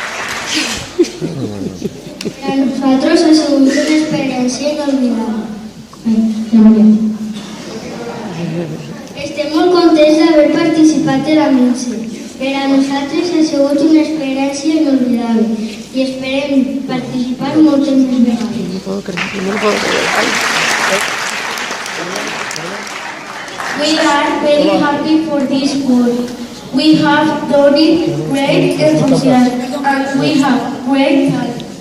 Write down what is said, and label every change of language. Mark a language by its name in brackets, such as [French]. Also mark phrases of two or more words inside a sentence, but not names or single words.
[Catalan] Per a nosaltres ha sigut una experiència inolvidable. Estem molt contents d'haver participat en la Minse. Per a nosaltres ha sigut una experiència inolvidable i esperem participar moltes més vegades. [Spanish] No puedo creer. Ay. [English] We are very happy for this work. We have done it great enthusiasm and we have great talent.